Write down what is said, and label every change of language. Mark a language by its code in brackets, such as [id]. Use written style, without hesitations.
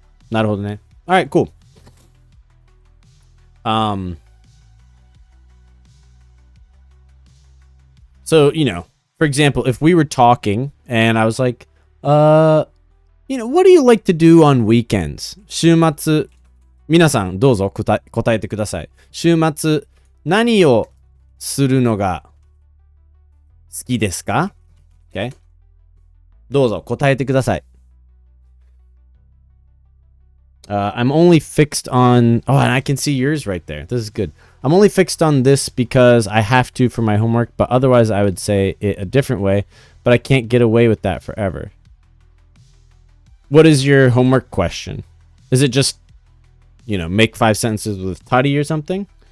[ja] なるほどね. [en] All right, cool. So, you know, for example, if we were talking and I was like, you know, what do you like to do on weekends? [ja] 週末、皆さんどうぞ答えてください。週末、何をするのが好きですか? [en] Okay. [ja] どうぞ答えてください。 [en] I'm only fixed on... Oh, and I can see yours right there. This is good. I'm only fixed on this because I have to for my homework, but otherwise I would say it a different way, but I can't get away with that forever. What is your homework question? Is it just, you know, make 5 sentences with Tari or something?